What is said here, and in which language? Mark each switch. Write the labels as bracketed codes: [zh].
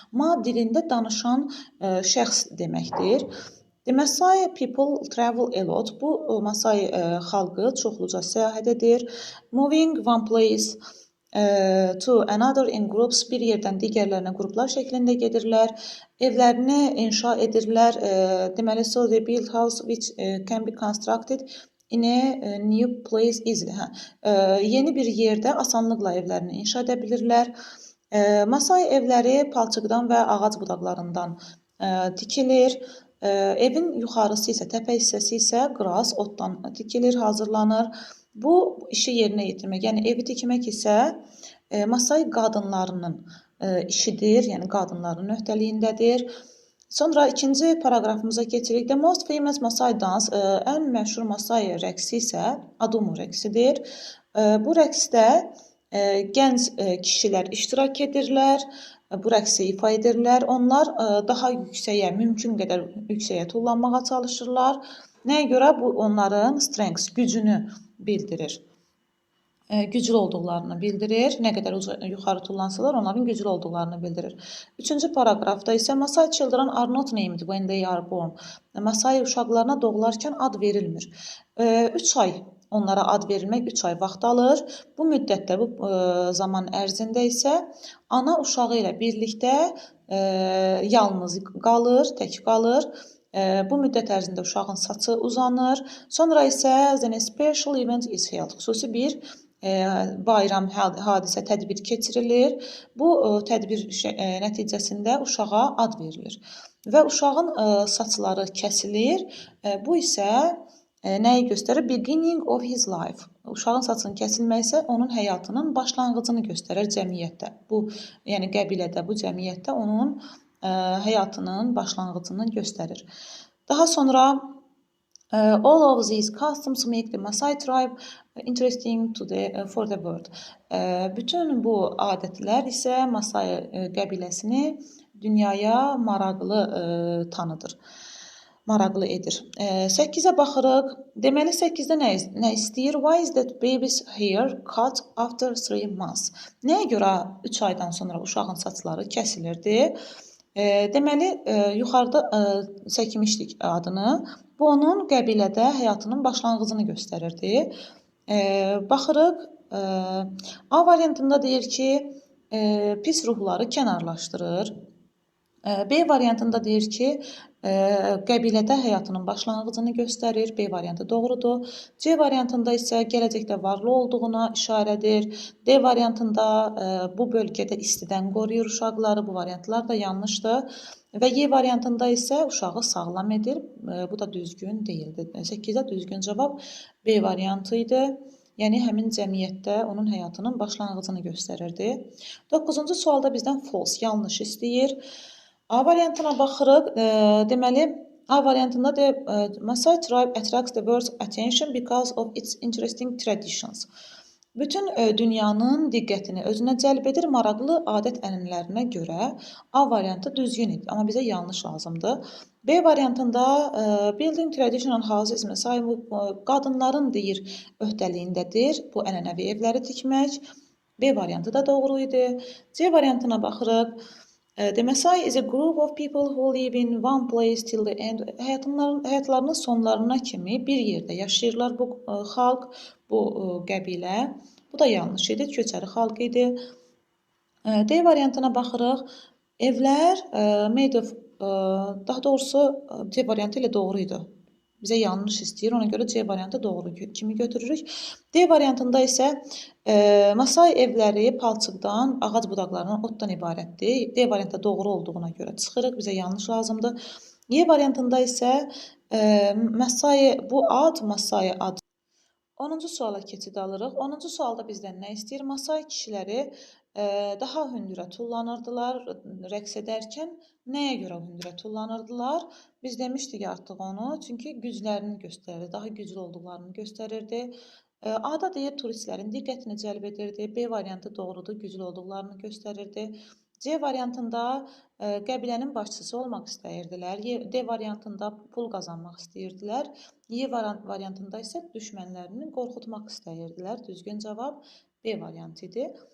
[az] Ma dilində danışan şəxs deməkdir. [en] The Masai people travel a lot. [az] Bu Masai xalqı çoxluca səyahət edir. [en] Moving one place to another in groups. [az] Bir yerdən digərlərinə qruplar şəklində gedirlər. Evlərini inşa edirlər. [en] Deməli, so they build house which can be constructed in a new place easily. [az] Yeni bir yerdə asanlıqla evlərini inşa edə bilirlər. Masai evləri palçıqdan və ağac budaqlarından tikilir. Evin yuxarısı isə, təpə hissəsi isə qraz, otdan tikilir, hazırlanır. Bu işi yerinə yetirmək, yəni evi tikmək isə Masai qadınlarının işidir, yəni qadınların öhdəliyindədir. Sonra ikinci paragrafımıza keçirik. [en] The most famous Masai dance, [az] ən məşhur Masai rəqsi isə Adumu rəqsidir. Bu rəqsdə gənc kişilər iştirak edirlər. Bu rəqsi ifa edirlər. Onlar daha yüksəyə, mümkün qədər yüksəyə tullanmağa çalışırlar. Nəyə görə? Bu onların strengths, gücünü bildirir. Güclü olduqlarını bildirir. Nə qədər yuxarı tullansalar, onların güclü olduqlarını bildirir. Üçüncü paragrafda isə [en] Masai children are not named when they are born. [az] Masai uşaqlarına doğularkən ad verilmir. 3 ay onlara ad verilmək 3 ay vaxt alır. Bu müddətdə, bu zaman ərzində isə ana uşağı ilə birlikdə yalnız qalır, tək qalır. Bu müddət ərzində uşağın saçı uzanır. Sonra isə [en] a special event is held. [az] Xüsusi bir bayram, hadisə, tədbir keçirilir. Bu tədbir nəticəsində uşağa ad verilir. Və uşağın saçları kəsilir. Bu isə nəyi göstərir? [en] Beginning of his life. [az] Uşağın saçının kəsilməyi isə onun həyatının başlanğıcını göstərir cəmiyyətdə. Bu, yəni qəbilədə, bu cəmiyyətdə onun həyatının başlanğıcını göstərir. Daha sonra [en] all of these customs make the Masai tribe interesting for the world. [az] Bütün bu adətlər isə Masai qəbiləsini dünyaya maraqlı tanıdır. Maraqlı edir. 8-ə baxırıq. Deməli, 8-də nə istəyir? [en] Why is that baby's hair cut after 3 months? [az] Nəyə görə 3 aydan sonra uşağın saçları kəsilirdi? Deməli, yuxarıda çəkmişdik adını. Bu, onun qəbilədə həyatının başlanğıcını göstərirdi. Baxırıq. A variantında deyir ki, pis ruhları kənarlaşdırır. B variantında deyir ki, qəbilədə həyatının başlanğıcını göstərir. B variantı doğrudur. C variantında isə gələcəkdə varlı olduğuna işarədir. D variantında bu bölgədə istidən qoruyur uşaqları. Bu variantlar da yanlışdır. Və Y variantında isə uşağı sağlam edir. Bu da düzgün deyildi. 8-də düzgün cavab B variantı idi. Yəni həmin cəmiyyətdə onun həyatının başlanğıcını göstərirdi. 9-cu sualda bizdən false, yanlış istəyir. A variantına baxırıq. Deməli, A variantında [en] Maasai tribe attracts the world's attention because of its interesting traditions. [az] Bütün dünyanın diqqətini özünə cəlb edir maraqlı adət-ənənələrinə görə. A variantı düzgün idi, amma bizə yanlış lazımdır. B variantında [en] building traditional houses [az] Maasai qadınların deyir öhdəliyindədir bu ənənəvi evləri tikmək. B variantı da doğru idi. C variantına baxırıq. [en] The Maasai is a group of people who live in one place till the end. [az] Həyatlarının sonlarına kimi bir yerdə yaşayırlar bu xalq, bu qəbilə. Bu da yanlış idi, köçəri xalq idi. D variantına baxırıq. Evlər [en] made of, [az] daha doğrusu C variantı ilə doğru idi. Bizə yanlış istəyir, ona görə C variantı doğru kimi götürürük. D variantında isə Maasai evləri palçıqdan, ağac budaqlarından, otdan ibarətdir. D variantı doğru olduğuna görə çıxırıq, bizə yanlış lazımdır. Y variantında isə Maasai, bu ad Maasai adı. 10-cu suala keçid alırıq. 10-cu sualda bizdən nə istəyir? Maasai kişiləri daha hündürə tullanırdılar rəqs edərkən. Nəyə görə hündürə tullanırdılar? Biz demişdik artıq onu, çünki güclərini göstərirdi, daha güclü olduqlarını göstərirdi. A-da deyir turistlərin diqqətini cəlb edirdi. B variantı doğrudur, güclü olduqlarını göstərirdi. C variantında qəbilənin başçısı olmaq istəyirdilər. D variantında pul qazanmaq istəyirdilər. Y variantında isə düşmənlərini qorxutmaq istəyirdilər. Düzgün cavab B variantı idi.